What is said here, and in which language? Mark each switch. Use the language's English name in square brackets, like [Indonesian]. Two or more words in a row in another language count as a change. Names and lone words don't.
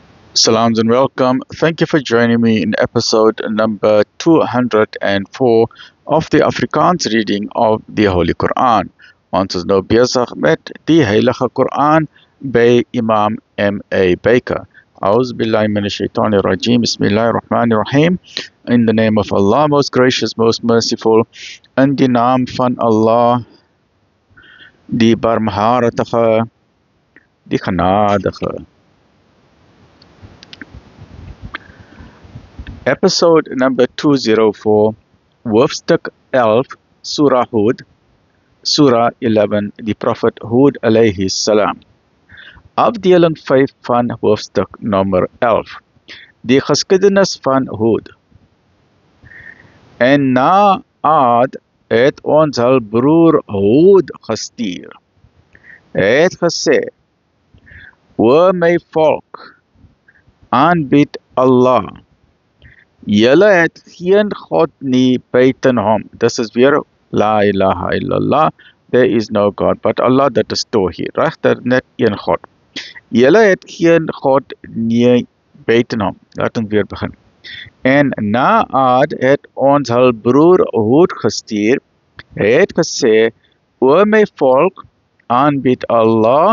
[English] Salams and welcome. Thank you for joining me in episode number 204 of the Afrikaans reading of the Holy Quran. [Afrikaans] Ons is nou besig met die Heilige Quran by Imam M.A. Baker. [Arabic] أعوذ بالله من الشيطان الرجيم. بسم الله الرحمن الرحيم. [English] In the name of Allah, most gracious, most merciful. [Afrikaans] In die naam van Allah, die barmhartige, die genadige. Episode number 204, hoofstuk 11, Surah Hud, Surah 11, die Prophet Hud [Arabic] عليه السلام. [Afrikaans] Afdeling 5 van hoofstuk nummer 11, die geskiedenis van Hud. En na Ad het ons hul broer Hud gestuur. Hy het gesê, O my volk, aanbid Allah. Julle het geen God nie buiten hom. Dis is weer [Arabic] لا إله إلا الله. [English] There is no God but Allah, [Afrikaans] dit is Tawhid. Regter net een God. Julle het geen God nie buiten hom. Laat ons weer begin. En na Ad het ons hul broer Hud gestuur. Hy het gesê, O my volk, aanbid Allah.